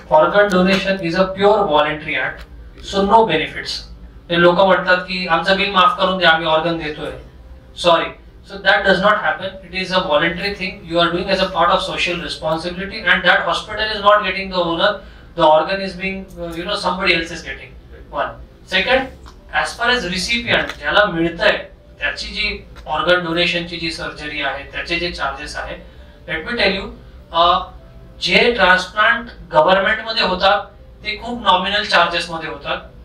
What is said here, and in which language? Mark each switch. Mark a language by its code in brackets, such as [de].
[en] Organ donation is a pure voluntary act, so no benefits. [mr] ते लोक म्हणतात की आमचं बिल माफ करून द्या, आम्ही ऑर्गन देतोय. [en] Sorry, so that does not happen. It is a voluntary thing you are doing as a part of social responsibility, and that hospital is not getting the owner, the organ is being somebody else is getting. One. Second, as far as recipient [mr] ज्याला मिळतंय त्याची जी organ डोनेशनची जी surgery आहे त्याचे जे charges आहे, [en] let me tell you, [mr] जे transplant government मध्ये होतात ते खूप नॉमिनल चार्जेस मध्ये होतात.